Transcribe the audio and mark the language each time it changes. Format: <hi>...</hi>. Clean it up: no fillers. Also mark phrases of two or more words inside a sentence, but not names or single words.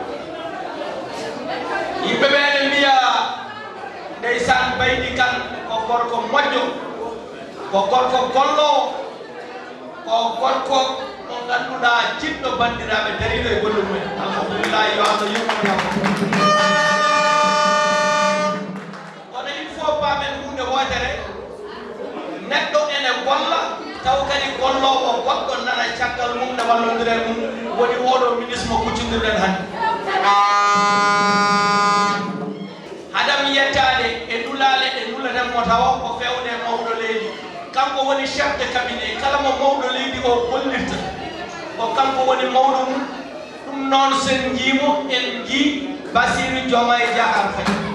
<ff>yimɓe ɓe ne mbiya ndeysan Baydi Kane ko gorko moƴƴo ko gorko gollowo ko gorko mo ganduɗa jiɗɗo bandiraɓe dariɗo e gollum men alhamdulillah yo Allah yummoɗamo kono</ff> <fr>il faut</fr> <ff>pamen hunde wotere neɗɗo ene golla taw kadi gollowo goɗɗo nana caggal mum ne wallodire mum woni oɗo ministre mo kuccodirɗen hannde haɗam yettade e nulale e nulatanmo tawa ko fewde mawɗo leydi kanko woni</ff> <fr>chef de cabinet</fr> <ff>kala mo mawɗo leydi o gollirta ko kanko woni mawɗo mum ɗum noon sen jiimo en jii Bassirou Diomaye Diakhar Faye</ff>